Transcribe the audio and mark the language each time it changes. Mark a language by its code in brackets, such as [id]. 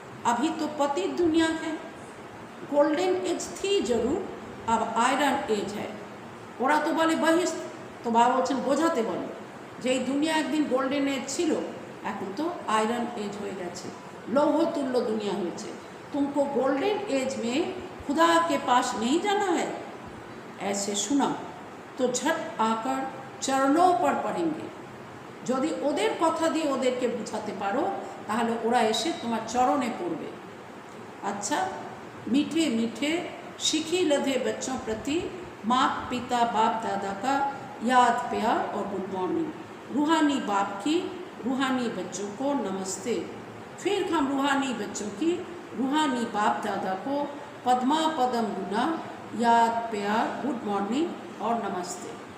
[hi] अभी तो पतित दुनिया है, गोल्डन एज थी जरूर, अब आयरन एज है। [bn] ওরা তো বলে বহিষ্ঠ, তো বাবা বলছেন বোঝাতে বলো যে এই দুনিয়া একদিন গোল্ডেন এজ ছিল, এখন তো आयरन एज হয়ে গেছে, লৌহ তুল্য দুনিয়া হয়েছে। [hi] तुमको गोल्डन एज में खुदा के पास नहीं जाना है, ऐसे सुना तो झट आकर चरणों पर पड़ेंगे। [bn] যদি ওদের কথা দিয়ে ওদেরকে বুঝাতে পারো তাহলে ওরা এসে তোমার চরণে পড়বে। [hi] अच्छा, मीठे मीठे शिखी लधे बच्चों प्रति माँ पिता बाप दादा का याद प्यार और गुड मॉर्निंग। रूहानी बाप की रूहानी बच्चों को नमस्ते। फिर हम रूहानी बच्चों की रूहानी बाप दादा को पद्मा पदम गुना याद प्यार गुड मॉर्निंग और नमस्ते।